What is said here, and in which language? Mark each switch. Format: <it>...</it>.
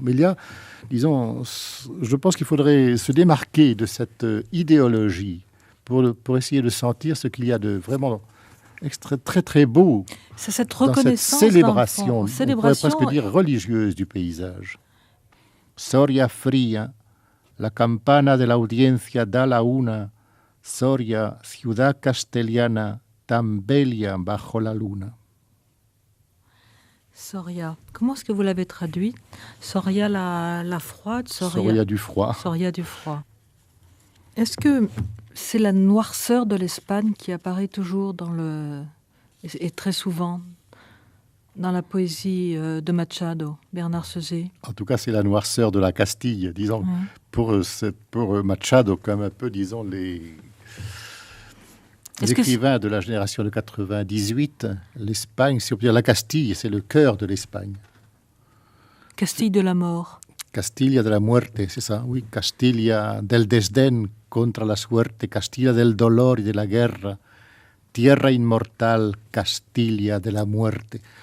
<fr>Mais il y a, disons, je pense qu'il faudrait se démarquer de cette idéologie pour essayer de sentir ce qu'il y a de vraiment très très beau. C'est cette reconnaissance, cette célébration, on pourrait presque dire religieuse du paysage.</fr> <es>Soria fría, la campana de la audiencia da la una, Soria, ciudad castellana, tan bella bajo la luna.</es> <fr>Soria, comment est-ce que vous l'avez traduit ? Soria la froide, Soria du froid. Soria du froid. Est-ce que c'est la noirceur de l'Espagne qui apparaît toujours et très souvent dans la poésie de Machado, Bernard Sauzet? En tout cas, c'est la noirceur de la Castille, disons, pour Machado, comme un peu, disons, les écrivains de la génération de 98, l'Espagne, si on peut dire la Castille, c'est le cœur de l'Espagne. Castille de la mort.</fr> <es>Castilla de la muerte, c'est ça, oui. Castilla del desdén contra la suerte, Castilla del dolor y de la guerra, tierra inmortal, Castilla de la muerte.</es>